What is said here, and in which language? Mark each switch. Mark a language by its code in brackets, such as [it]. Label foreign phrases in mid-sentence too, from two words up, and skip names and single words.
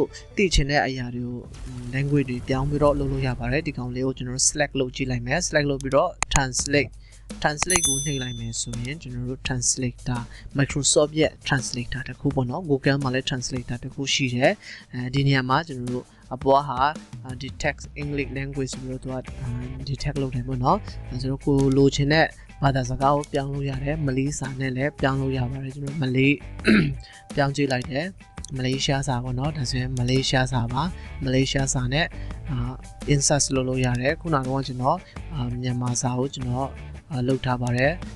[my] သိချင်တဲ့အရာတွေကို language တွေပြောင်းပြီးတော့လုပ်လို့ရပါတယ်ဒီကောင်လေးကိုကျွန်တော်တို့ select လုပ်ကြည့်လိုက်မယ် select လုပ်ပြီးတော့ translate ကိုနှိပ်လိုက်မယ်ဆိုရင်ကျွန် တော်တို့ translator Microsoft ရဲ့ translator တခုပေါ့နော် Google မှာလည်း translator တခုရှိတယ်ဒီနေရာမှာကျွန်တော်တို့အပွားဟာဒီ text [en] English language [my] ဆိုပြီးတော့ဒီ text လုပ်တယ်ပေါ့နော်ဆိုတော့ကိုလိုချင်တဲ့ဘာသာစကားကိုပြောင်းလို့ရတယ်မလေးစာနဲ့လည်းပြောင်းလို့ရပါတယ်ကျွန်တော်မလေးပြောင်းကြည့်လိုက်တယ်မလေးရှားစာပေါ့နော်ဒါဆိုရင်မလေးရှားစာပါမလေးရှားစာနဲ့insert လုပ်လို့ရတယ်ခုနကတော့ကျွန်တော်မြန်မာစာကိုကျွန်တော်လုပ်ထားပါတယ်